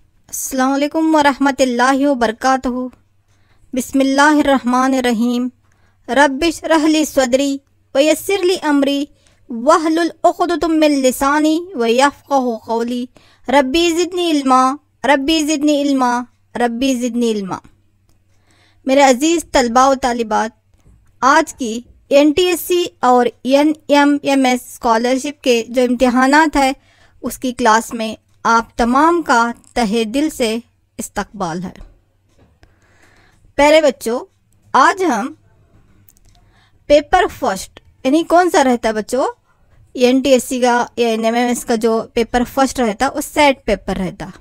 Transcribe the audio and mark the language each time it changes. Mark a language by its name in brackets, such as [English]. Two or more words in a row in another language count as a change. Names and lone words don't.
[Arabic] السلام عليكم ورحمة الله وبركاته. بسم الله الرحمن الرحيم. رب اشرح لي صدري ويسر لي أمري واحلل عقدة من لساني يفقهوا قولي. رب زدني علما، رب زدني علما، رب زدني علما, रब्बी ज़िदनी इल्मा। [Urdu] میرے عزیز طلبہ و طالبات، آج کی NTSC اور NMMS اسکالرشپ کے جو امتحانات ہے اس کی کلاس میں آپ تمام کا تہہ دل سے استقبال ہے. پیارے بچوں، آج ہم [English] paper first [Urdu] یعنی کون سا رہتا ہے بچوں، NTSC کا یا NMMS کا جو [English] paper first [Urdu] رہتا ہے وہ [English] set paper [Urdu] رہتا ہے.